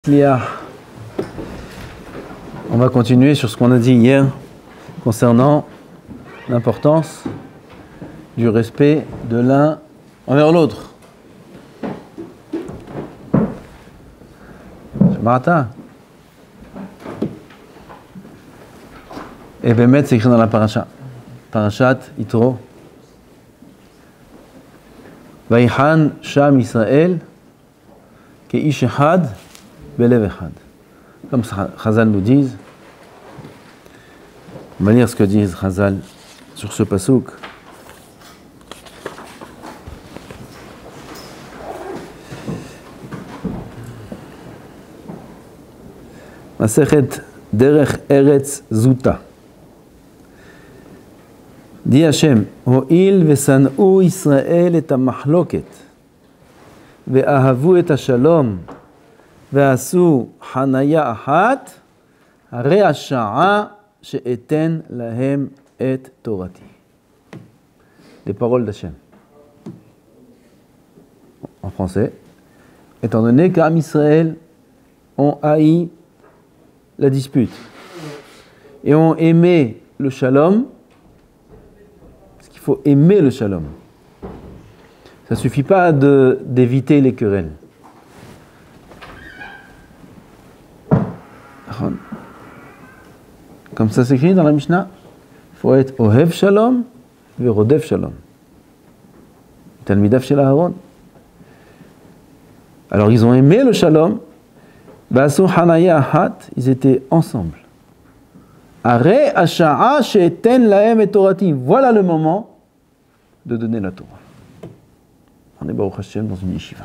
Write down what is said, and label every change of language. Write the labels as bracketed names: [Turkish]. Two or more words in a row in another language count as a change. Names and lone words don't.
[French] On va continuer sur ce qu'on a dit hier concernant l'importance du respect de l'un envers l'autre. Marata. Et Bémet, c'est écrit dans la paracha. Parashat Yitro. [Hebrew] ויחן שם ישראל כאיש אחד בלב אחד. [French] Comme Chazal nous disent, on va lire ce que disent Chazal sur ce pasouk. Masechet Derech Eretz Zuta. [Hebrew] Dit Hashem, הואיל ושנאו ישראל את המחלוקת ואהבו את השלום ועשו חניה אחת הרי השעה שאתן להם את תורתי. [French] Les paroles d'Hashem. En français, étant donné qu'Am Israël ont haï la dispute et ont aimé le shalom, il faut aimer le shalom. Ça ne suffit pas d'éviter les querelles. Comme ça s'écrit dans la Mishnah, il faut être [Hebrew] אוהב שלום [French] et [Hebrew] רודף שלום. תלמידיו של אהרן. [French] Alors ils ont aimé le shalom, [Hebrew] ועשו חניה אחת, [French] ils étaient ensemble. [Hebrew] הרי השעה שאתן להם את תורתי. [French] Voilà le moment de donner la Torah. On est [Hebrew] ברוך השם [French] dans une yeshiva.